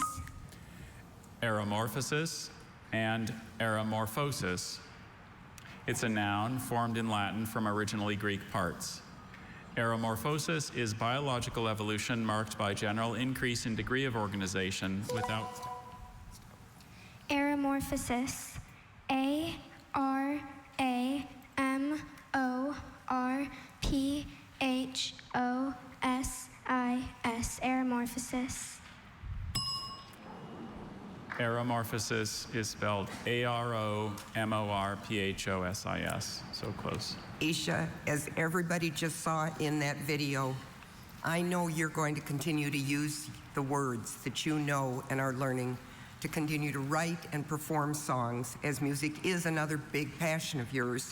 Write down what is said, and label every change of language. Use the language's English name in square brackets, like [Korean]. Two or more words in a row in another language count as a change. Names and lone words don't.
[English] Aeromorphosis and aeromorphosis. It's a noun formed in Latin from originally Greek parts. Aeromorphosis is biological evolution marked by general increase in degree of organization without... Aeromorphosis. A-R-A-M-O-R-P-H-O-S-I-S. Aeromorphosis. Aeromorphosis is spelled A-R-O-M-O-R-P-H-O-S-I-S. So close. Isha, as everybody just saw in that video, I know you're going to continue to use the words that you know and are learning to continue to write and perform songs, as music is another big passion of yours.